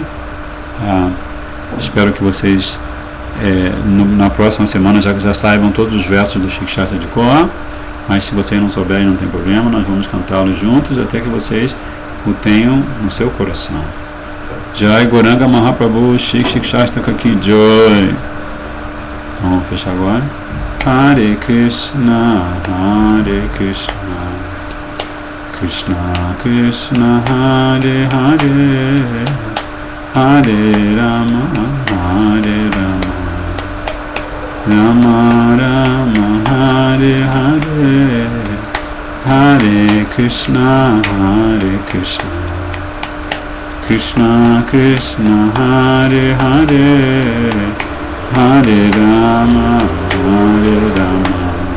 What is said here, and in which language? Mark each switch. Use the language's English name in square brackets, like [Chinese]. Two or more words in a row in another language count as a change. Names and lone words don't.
[Portuguese] Espero que vocês na próxima semana já saibam todos os versos do Shikshastra de cor, mas se vocês não souberem, não tem problema, nós vamos cantá-los juntos até que vocês o tenham no seu coração. [Hindi] Jai Goranga Mahaprabhu Shikshastra Ki Joy. [Portuguese] Vamos fechar agora. [Sanskrit] Hare Krishna, Hare Krishna, Krishna Krishna, Hare Hare, Hare Rama, Hare Rama, Rama Rama, Hare Hare, Hare Krishna, Hare Krishna, Krishna Krishna, Hare Hare, Hare Rama, Hare Rama,